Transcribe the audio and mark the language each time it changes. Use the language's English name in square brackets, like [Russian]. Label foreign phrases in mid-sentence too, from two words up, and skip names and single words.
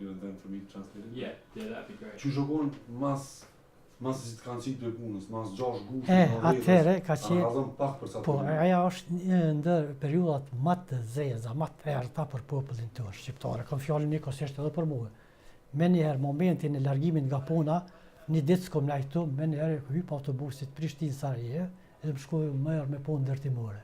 [English] them for me to translate it? Yeah, that'd be great. [Albanian] Që shokon mas si të kanë qitë të punës, mas 6 gushtë, atëherë ka qenë, radhën pak për sa po, aja është një ndër periudat më të zeza, më të errëta për popullin tonë shqiptar. Kam fjalën njëkohësisht edhe për mua. Me njëherë momentin e largimit nga puna, një ditë s'kom lajt këtu, me njëherë hyp autobusit Prishtinë-Sarajevo, edhe më shkoj merr me punë ndërtimore.